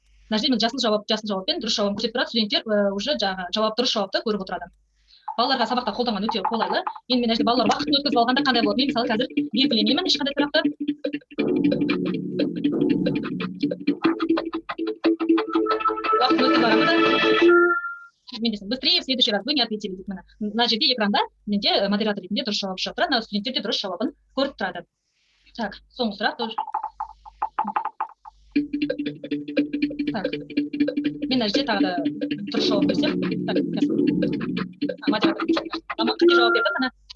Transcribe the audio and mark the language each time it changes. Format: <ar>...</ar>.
<kk>Мына жерде мен жасыл жауаппен дұрыс жауабын көрсетіп тұрады. Студенттер уже жаңағы дұрыс жауапты көріп отырады. Балаларға сабақта қолданған өте қолайлы. Енді мен мына жерде балалар уақытын өткізіп алғанда қандай болады? Мен мысалы қазір белгілемеймін ешқандай сұрақты. Уақытын өткізіп аламын да. Мен десем,</kk> <ru>быстрее в следующий раз вы не ответили</ru> <kk>деп міне. Мына жерде экранда менде модератор ретінде дұрыс жауап шығып тұрады. Студенттер де дұрыс жауабын көріп тұрады. Так, соңғы сұрақ тоже. Так. Мен мына жерде тағы да дұрыс жауап берсем. Так, модератор қате жауап берді, міне.</kk>